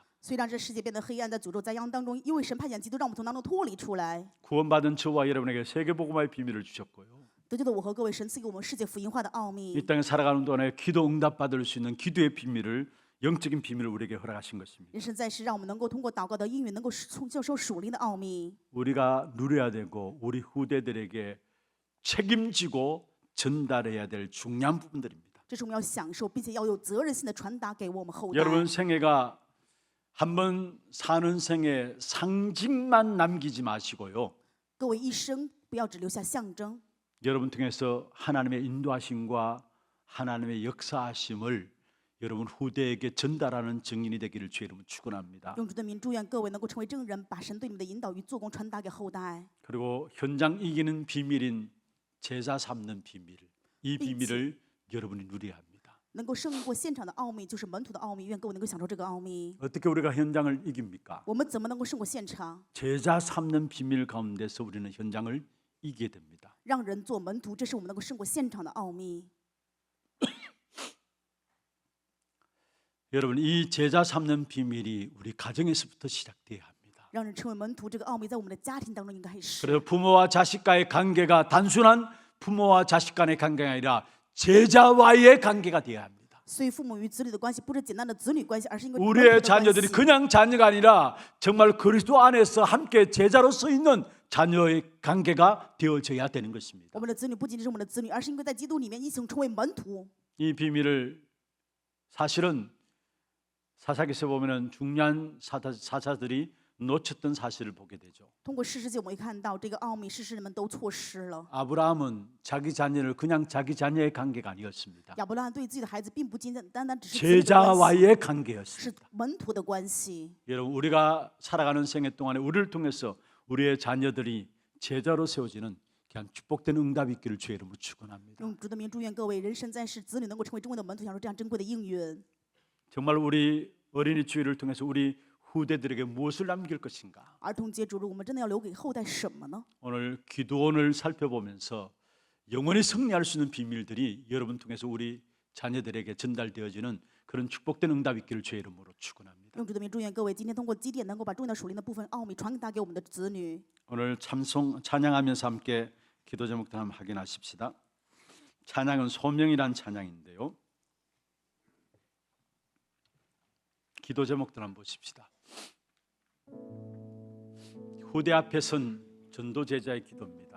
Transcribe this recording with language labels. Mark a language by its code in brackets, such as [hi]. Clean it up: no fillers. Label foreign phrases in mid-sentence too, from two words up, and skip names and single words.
[zh] 虽然这世界变得黑暗，在诅咒灾殃当中，因为神派遣基督，让我们从当中脱离出来。 [ko] 구원받은 저와 여러분에게 세계복음화의 비밀을 주셨고요. [zh] 得救的我和各位，神赐给我们世界福音化的奥 [ko] 이 [zh] 秘。 [ko] 땅에 살아가는 동안에 기도 응답받을 수 있는 기도의 비밀을 영적인 비밀을 우리에게 허락하신 것입니다. [zh] 人生在世，让我们能够通过祷告的应允，能够接受属灵的奥秘。 [ko] 우리가 누려야 되고 우리 후대들에게 책임지고 전달해야 될 중요한 부분들입니다. [zh] 这是我们要享受，并且要有责任心的传达给我们后代。 [ko] 여러분 생애가 한 번 사는 생의 상징만 남기지 마시고요. [zh] 各位一生不要只留下象征， [ko] 여러분 통해서 하나님의 인도하심과 하나님의 역사하심을 여러분 후대에게 전달하는 증인이 되기를 주의 이름으로 축원합니다. [zh] 用主的名祝愿各位能够成为证人，把神对你们的引导与做工传达给后代。 [ko] 그리고 현장 이기는 비밀인 제자 삼는 비밀, 이 비밀을 여러분이 누려야 합니다. [zh] 能够胜过现场的奥秘，就是门徒的奥秘。愿各位能够享受这个奥秘。 [ko] 어떻게 우리가 현장을 이깁니까? [zh] 我们怎么能够胜过现场？ [ko] 제자 삼는 비밀 가운데서 우리는 현장을 이기게 됩니다. [zh] 让人做门徒，这是我们能够胜过现场的奥秘。 [ko] 여러분 이 제자 삼는 비밀이 우리 가정에서부터 시작돼야 합니다. [zh] 让人成为门徒，这个奥秘在我们的家庭当中应该是。 [ko] 그래서 부모와 자식과의 관계가 단순한 부모와 자식 간의 관계가 아니라 제자와의 관계가 되어야 합니다. [zh] 所以父母与子女的关系不是简单的子女关系，而是因为 [ko] 우리의 자녀들이 그냥 자녀가 아니라 정말 그리스도 안에서 함께 제자로서 있는 자녀의 관계가 되어져야 되는 것입니다. [zh] 我们的子女不仅仅是我们的子女，而是应该在基督里面一起成为门徒。 [ko] 이 비밀을 사실은 사사기서 보면은 중요한 사사들이 놓쳤던 사실을 보게 되죠. [zh] 通过士师记，我们会看到这个奥秘，士师们都错失了。 [ko] 아브라함은 자기 자녀를 그냥 자기 자녀의 관계가 아니었습니다. [zh] 亚伯拉罕对自己的孩子，并不仅仅单单只是子女的关系， [ko] 제자와의 [zh] 是 [ko] 관계였습니다. [zh] 门徒的关系。 [ko] 여러분 우리가 살아가는 생애 동안에 우리를 통해서 우리의 자녀들이 제자로 세워지는 그냥 축복된 응답이 있기를 주의 이름으로 축원합니다. [zh] 用主的名祝愿各位人生在世，子女能够成为珍贵的门徒，享受这样珍贵的应允。 [ko] 정말 우리 어린이 주일을 통해서 우리 후대들에게 무엇을 남길 것인가? [zh] 儿童节主日，我们真的要留给后代什么呢？ [ko] 오늘 기도원을 살펴보면서 영원히 승리할 수 있는 비밀들이 여러분 통해서 우리 자녀들에게 전달되어지는 그런 축복된 응답이 있기를 주의 이름으로 축원합니다. [zh] 用主的名祝愿各位今天通过基甸，能够把重要属灵的部分奥秘传达给我们的子女。 [ko] 오늘 찬양하면서 함께 기도 제목들 한번 확인하십시다. 찬양은 소명이란 찬양인데요. 기도 제목들 한번 보십시다. 후대 앞에 선 전도 제자의 기도입니다.